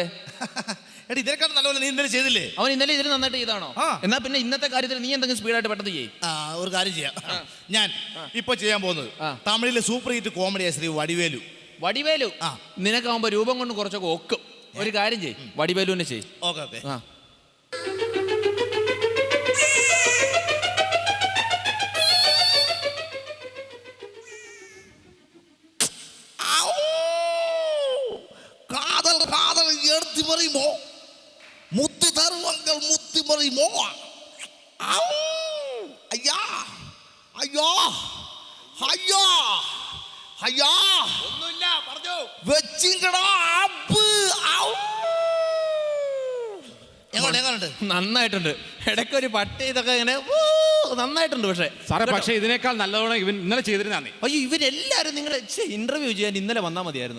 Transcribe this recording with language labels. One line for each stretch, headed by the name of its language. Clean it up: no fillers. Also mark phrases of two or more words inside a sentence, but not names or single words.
Malayalam: എടി, ഇതിനേക്കാൾ നല്ലപോലെ നീ ഇന്നലെ ചെയ്തില്ലേ? അവൻ ഇന്നലെ ഇതിന് നന്നായിട്ട് ചെയ്താണോ? എന്നാ പിന്നെ ഇന്നത്തെ കാര്യത്തിൽ നീ എന്തെങ്കിലും സ്പീഡായിട്ട് പെട്ടെന്ന് ചെയ്യും. ഒരു കാര്യം ചെയ്യാം. ഞാൻ ഇപ്പൊ ചെയ്യാൻ പോകുന്നത് തമിഴിലെ സൂപ്പർ ഹിറ്റ് കോമഡിയാ ശ്രീ വടിവേലു. വടിവേലു നിനക്കാവുമ്പോ രൂപം കൊണ്ട് കുറച്ചൊക്കെ ഒക്കും. ഒരു കാര്യം ചെയ്യും, വടിവേലുവിനെ ചെയ്യും. ഓക്കെ ഓക്കെ.
Tamil: காதல் காதல் எடுத்து மறிமோ முத்து தருவங்கள் முத்து மறிமோ. ஐயா ஐயா ஐயா ஐயா
Malayalam: ഒന്നുമില്ല, പറഞ്ഞോ. വെച്ചിങ്കടാ അപ്പ്. എങ്ങനെയുണ്ട്? നന്നായിട്ടുണ്ട്. ഇടയ്ക്കൊരു പട്ടി ഇതൊക്കെ ഇങ്ങനെ നന്നായിട്ടുണ്ട്. പക്ഷേ ഇതിനേക്കാൾ നല്ലവണ്ണം ഇവൻ ഇന്നലെ ചെയ്തിരുന്നേ. അയ്യോ, ഇവരെല്ലാരും നിങ്ങളെ ഇന്റർവ്യൂ ചെയ്യാൻ ഇന്നലെ വന്നാൽ മതിയായിരുന്നു.